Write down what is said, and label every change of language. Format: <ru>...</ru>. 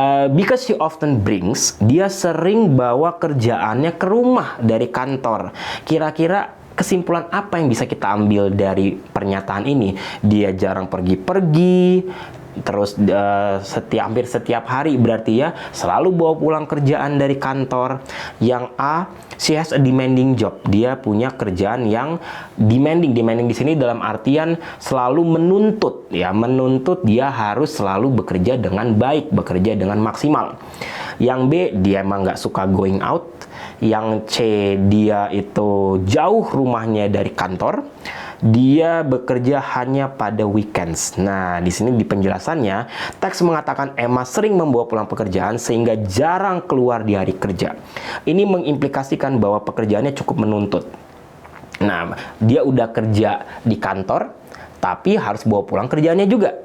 <en>Because she often brings,</en> <id>dia sering bawa kerjaannya ke rumah dari kantor. Kira-kira kesimpulan apa yang bisa kita ambil dari pernyataan ini? Dia jarang pergi-pergi, terus hampir setiap hari, berarti ya selalu bawa pulang kerjaan dari kantor. Yang A,</id> <en>she has a demanding job.</en> <id>Dia punya kerjaan yang demanding. Demanding di sini dalam artian selalu menuntut, ya, menuntut dia harus selalu bekerja dengan baik, bekerja dengan maksimal. Yang B, dia emang nggak suka</id> <en>going out.</en> <id>Yang C, dia itu jauh rumahnya dari kantor. Dia bekerja hanya pada weekends. Nah, di sini di penjelasannya, teks mengatakan Emma sering membawa pulang pekerjaan sehingga jarang keluar di hari kerja. Ini mengimplikasikan bahwa pekerjaannya cukup menuntut. Nah, dia udah kerja di kantor, tapi harus bawa pulang kerjaannya juga.</id>